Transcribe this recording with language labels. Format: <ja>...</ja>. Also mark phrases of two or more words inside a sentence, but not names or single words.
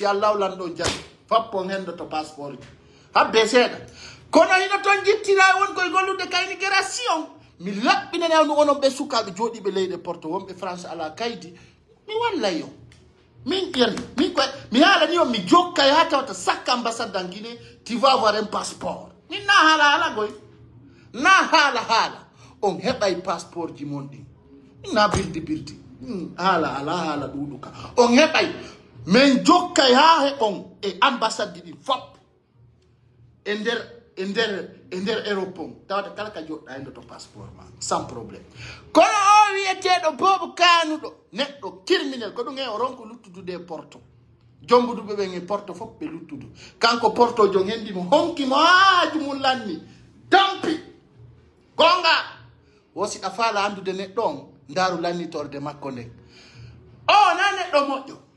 <ff>Allah lanɗo jaaɓi fap on hendoto passeport ji habbe seeɗa kono hino toon jittira won koye gollude ka immigration mi laɓɓinanayno onon ɓe sukaɓe jooɗiɓe leyɗe Porto wonɓe France ala kaydi mi wallay yo min ƴerni min koye mi haalani on mi jokka ha tawata</ff> <fr>chaque ambassade en Guinée tu vas avoir un passeport</fr> <ff>min na haala goy na haala on heɓay passeport ji mon ɗin na birdi haala ɗuɗu ka on heɓay min jokkay ha heɓon e ambassade ji ɗin fop e nder Europe on tawata kala ka joɗɗa e to passeport ma</ff> <fr>sans problème</fr> <ff>kono o wiyeteɗo Bobo Kanuɗo neɗɗo criminel ko ɗum e o ronko luttudude e Porto jombuduɓe ɓen e Porto fof ɓe luttudu kanko Porto jon hendimo honkimo haaju mum lanni dampi gonga wosiɗa faala andude neɗɗo on ndaaru lannitorde makko nden o na neɗɗo moƴƴo</ff>